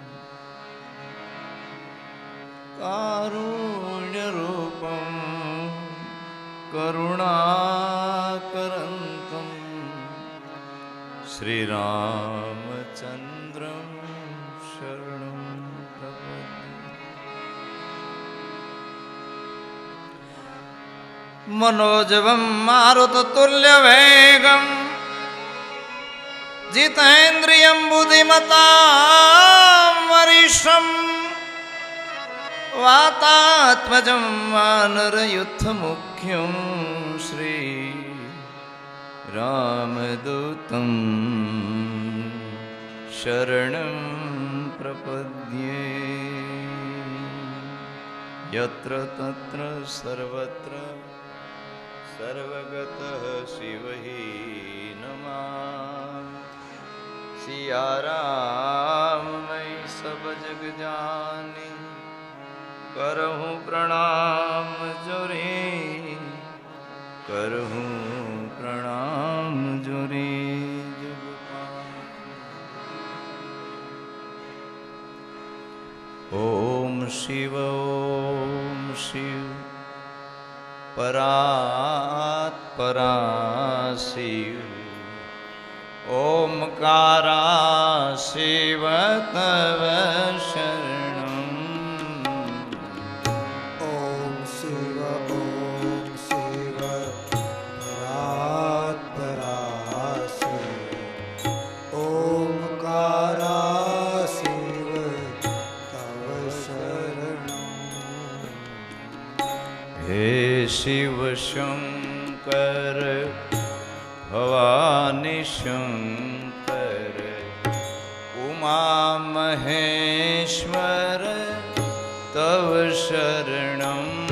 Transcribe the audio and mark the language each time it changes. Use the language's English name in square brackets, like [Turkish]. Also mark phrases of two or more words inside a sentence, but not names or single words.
[Sanskrit] કારુણ્યરૂપં કરુણાકરંतं શ્રીરામચંદ્રં શરણં પ્રપદ્યે. मनोजवं मारुततुल्यवेगं जितेन्द्रियं बुद्धिमतां वरिष्ठं वातात्मजं वानरयुद्धमुख्यं श्री रामदूतं शरणं प्रपद्ये. यत्र तत्र सर्वत्र सर्वगतः शिवहि नमः. [Awadhi] सिया राम मैं सब जग जानी करहूँ प्रणाम जोरे करहूँ प्रणाम जोरे जुग पार. [Sanskrit] ओम शिव परात् परा शिव ओमकारा शिव तव शरणं। ओम शिव परात् पराशिव। ओमकारा शिव तव शरणं। हे शिव शंकर भवानी शंकर उमा महेश्वर तव शरणं।